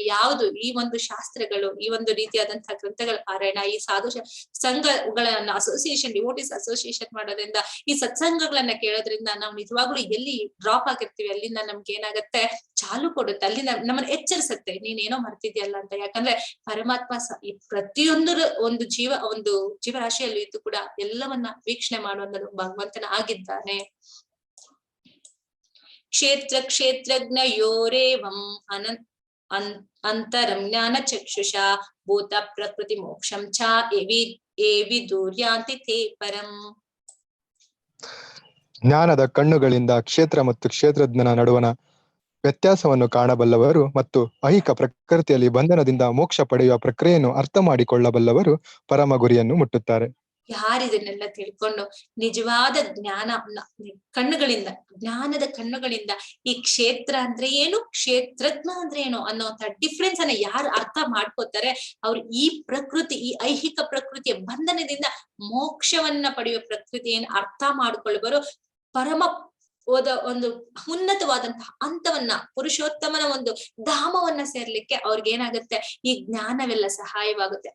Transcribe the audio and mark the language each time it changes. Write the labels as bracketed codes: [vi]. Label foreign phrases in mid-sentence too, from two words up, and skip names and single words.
[kn] ಯಾವುದು ಈ ಒಂದು ಶಾಸ್ತ್ರಗಳು, ಈ ಒಂದು ರೀತಿಯಾದಂತಹ ಗ್ರಂಥಗಳ ಪಾರಾಯಣ, ಈ ಸಾಧು ಸಂಘಗಳನ್ನ [en] association, devotees association [kn] ಮಾಡೋದ್ರಿಂದ, ಈ ಸತ್ಸಂಗಗಳನ್ನ ಕೇಳೋದ್ರಿಂದ ನಾವು ನಿಜವಾಗ್ಲೂ ಎಲ್ಲಿ ಡ್ರಾಪ್ ಆಗಿರ್ತೀವಿ ಅಲ್ಲಿಂದ ನಮ್ಗೆ ಏನಾಗತ್ತೆ, ಚಾಲು ಕೊಡುತ್ತೆ, ಅಲ್ಲಿ ನಮ್ಮನ್ನ ಎಚ್ಚರಿಸುತ್ತೆ, ನೀನೇನೋ ಮರ್ತಿದ್ಯಲ್ಲ ಅಂತ. ಯಾಕಂದ್ರೆ ಪರಮಾತ್ಮ ಈ ಒಂದು ಜೀವರಾಶಿಯಲ್ಲಿ ಇದ್ದು ಕೂಡ ಎಲ್ಲವನ್ನ ವೀಕ್ಷಣೆ ಮಾಡುವಂಥದ್ದು ಭಗವಂತನ ಆಗಿದ್ದಾನೆ. [sa] ಕ್ಷೇತ್ರಜ್ಞಯೋರೇವಂ ಅಂತರಂ ಜ್ಞಾನ ಚಕ್ಷುಷ ಭೂತ ಪ್ರಕೃತಿ ಮೋಕ್ಷಂ ಚ ಏವಿ ದೂರ್ಯಾಂತಿ ತೇ ಪರಂ. [kn] ಜ್ಞಾನದ ಕಣ್ಣುಗಳಿಂದ ಕ್ಷೇತ್ರ ಮತ್ತು ಕ್ಷೇತ್ರಜ್ಞನ ನಡುವಣ ವ್ಯತ್ಯಾಸವನ್ನು ಕಾಣಬಲ್ಲವರು ಮತ್ತು ಐಹಿಕ ಪ್ರಕೃತಿಯಲ್ಲಿ ಬಂಧನದಿಂದ ಮೋಕ್ಷ ಪಡೆಯುವ ಪ್ರಕ್ರಿಯೆಯನ್ನು ಅರ್ಥ ಮಾಡಿಕೊಳ್ಳಬಲ್ಲವರು ಪರಮ ಗುರಿಯನ್ನು ಮುಟ್ಟುತ್ತಾರೆ. ಯಾರಿದನ್ನೆಲ್ಲ ತಿಳ್ಕೊಂಡು ನಿಜವಾದ ಜ್ಞಾನದ ಕಣ್ಣುಗಳಿಂದ ಈ ಕ್ಷೇತ್ರ ಅಂದ್ರೆ ಏನು, ಕ್ಷೇತ್ರಜ್ಞ ಅಂದ್ರೆ ಏನು ಅನ್ನೋಂಥ ಡಿಫ್ರೆನ್ಸ್ ಅನ್ನ ಯಾರು ಅರ್ಥ ಮಾಡ್ಕೋತಾರೆ, ಅವ್ರು ಈ ಪ್ರಕೃತಿ, ಈ ಐಹಿಕ ಪ್ರಕೃತಿಯ ಬಂಧನದಿಂದ ಮೋಕ್ಷವನ್ನ ಪಡೆಯುವ ಪ್ರಕೃತಿಯನ್ನು ಅರ್ಥ ಮಾಡ್ಕೊಳ್ಬರೋ ಪರಮ ಒಂದು ಉನ್ನತವಾದಂತಹ ಹಂತವನ್ನ, ಪುರುಷೋತ್ತಮನ ಒಂದು ಧಾಮವನ್ನ ಸೇರ್ಲಿಕ್ಕೆ ಅವ್ರಿಗೆ ಏನಾಗುತ್ತೆ, ಈ ಜ್ಞಾನವೆಲ್ಲ ಸಹಾಯವಾಗುತ್ತೆ.